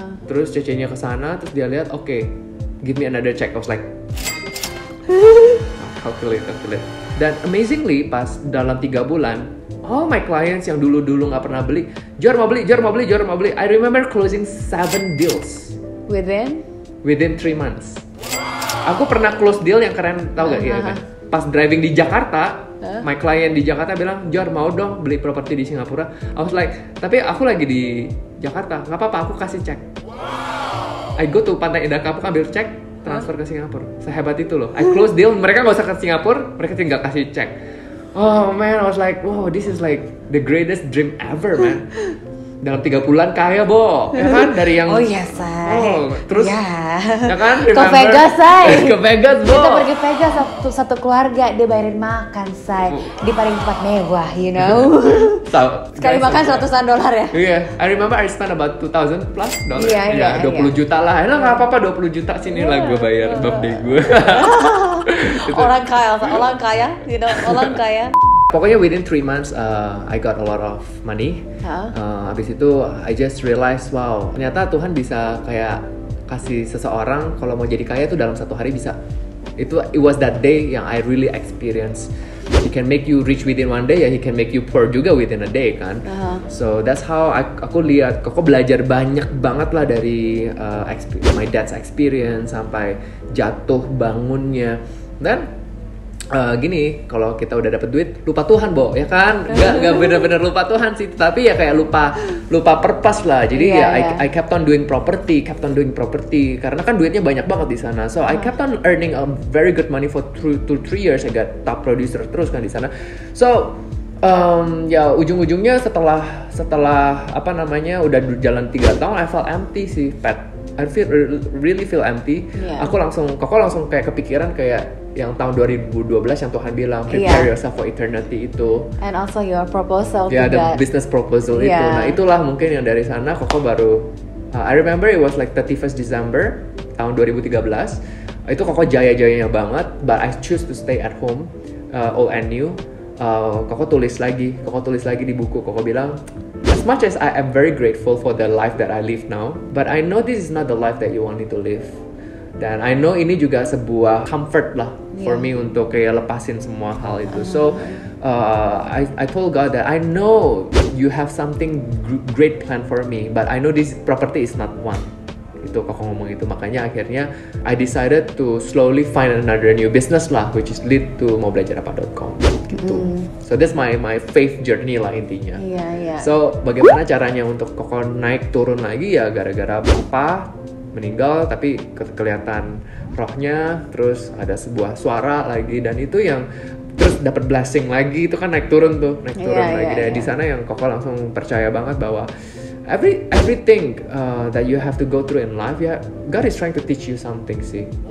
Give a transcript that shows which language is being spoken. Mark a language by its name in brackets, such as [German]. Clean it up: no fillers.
[Indonesian] Terus cece-nya kesana, terus dia lihat, [English] okay, give me another check. I was like, calculate. [Indonesian] Dan amazingly, pas dalam 3 bulan, [English] all my clients [Indonesian] yang dulu nggak pernah beli, Jor mau beli. [English] I remember closing 7 deals within 3 months. [Indonesian] Aku pernah close deal yang keren, tau gak ya kan? Pas driving di Jakarta, [English] my client [Indonesian] di Jakarta bilang, Jor mau dong beli properti di Singapura. [English] I was like, [Indonesian] tapi aku lagi di Jakarta, nggak apa-apa, aku kasih cek. [English] I go to [Indonesian] Pantai Indah Kapuk, ambil cek, transfer ke Singapura. Sehebat itu loh. [English] I close deal, [Indonesian] mereka nggak usah ke Singapura, mereka tinggal kasih cek. [English] Oh man, I was like, wow, this is like the greatest dream ever, man. [Indonesian] Dalam 3 bulan kaya, Bo. Ya kan? Dari yang say. Terus ya kan? Ke Vegas, say. Ke Vegas, Bo. Kita pergi Vegas satu keluarga, dia bayarin makan, say. Di paling tempat mewah, [English] you know. [Indonesian] Sekali makan $100 ya? [English] Iya, I remember I spent about $2,000 plus. [Indonesian] Iya, 20 juta lah. Enak nggak apa-apa, 20 juta sini lah gue bayar birthday gue. Orang kaya, [English] you know, [Indonesian] orang kaya. [English] Pokoknya within 3 months I got a lot of money. [Indonesian] Habis itu [English] I just realized, wow, [Indonesian] ternyata Tuhan bisa kayak kasih seseorang kalau mau jadi kaya tuh dalam 1 hari bisa. [English] It was that day yang I really experience. He can make you rich within 1 day, ya he can make you poor juga within a day kan. So that's how [Indonesian] aku lihat, aku belajar banyak banget lah dari [English] my dad's experience [Indonesian] sampai jatuh bangunnya. Dan gini, kalau kita udah dapet duit, lupa Tuhan, Bo, ya kan? Gak bener-bener lupa Tuhan sih, tapi ya kayak lupa purpose lah. Jadi [English] I kept on doing property, [Indonesian] karena kan duitnya banyak banget di sana. [English] So I kept on earning a very good money for 2-3 years. I got top producer [Indonesian] terus kan di sana. So ya ujung-ujungnya setelah apa namanya udah jalan 3 tahun, [English] I felt empty [Indonesian] sih, Pat. [English] I really feel empty. [Indonesian] Koko langsung kayak kepikiran kayak yang tahun 2012 yang Tuhan bilang [English] prepare yourself for eternity [Indonesian] itu. [English] And also your proposal. The business proposal itu. [Indonesian] Nah itulah mungkin yang dari sana Koko baru. [English] I remember it was like 31st December tahun 2013. [Indonesian] Itu Koko jaya-jayanya banget. [English] But I choose to stay at home, old and new. [Indonesian] Koko tulis lagi di buku. Koko bilang, [English] as much as I am very grateful for the life that I live now, but I know this is not the life that you want me to live. [Indonesian] Dan [English] I know [Indonesian] ini juga sebuah comfort lah [English] for me [Indonesian] untuk kayak lepasin semua hal itu. [English] So I told God that I know you have something great plan for me, but I know this property is not one. [Indonesian] Itu Koko ngomong itu, makanya akhirnya [English] I decided to slowly find another new business lah, which is lead to maubelajarapa.com gitu. So that's my faith journey lah intinya. [Indonesian] So bagaimana caranya untuk Koko naik turun lagi ya gara-gara papa meninggal, tapi kelihatan rohnya, terus ada sebuah suara lagi, dan itu yang terus dapat blessing lagi, itu kan naik turun lagi. Dan di sana yang Koko langsung percaya banget bahwa [English] everything that you have to go through in life, God is trying to teach you something [Indonesian] sih.